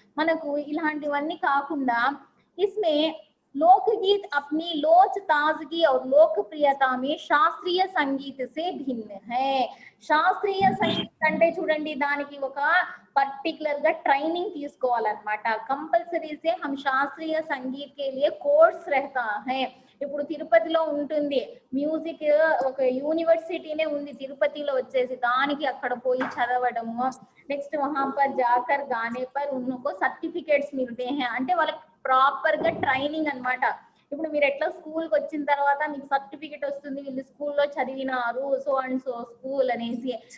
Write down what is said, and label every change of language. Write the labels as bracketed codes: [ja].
[te] మనకు ఇలాంటివన్నీ కాకుండా [hi] इसमें लोकगीत अपनी लोच ताजगी और लोकप्रियता में शास्त्रीय संगीत से भिन्न है। [te] శాస్త్రీయ సంగీతం అంటే చూడండి దానికి ఒక పర్టికులర్ గా ట్రైనింగ్ తీసుకోవాలన్నమాట। [hi] కంపల్సరీ से हम शास्त्रीय संगीत के लिए कोर्स रहता है। [te] ఇప్పుడు తిరుపతిలో ఉంటుంది మ్యూజిక్, ఒక యూనివర్సిటీనే ఉంది తిరుపతిలో వచ్చేసి, దానికి అక్కడ పోయి చదవడము, నెక్స్ట్ [hi] वहां पर जाकर गाने पर उनको सर्टिफिकेट्स मिलते हैं, [te] అంటే వాళ్ళకి ప్రాపర్ గా ట్రైనింగ్ అన్నమాట। ఇప్పుడు మీరు ఎట్లా స్కూల్కి వచ్చిన తర్వాత మీకు సర్టిఫికెట్ వస్తుంది, వీళ్ళు స్కూల్లో చదివినారు, సో అండ్ సో స్కూల్ అనేసి।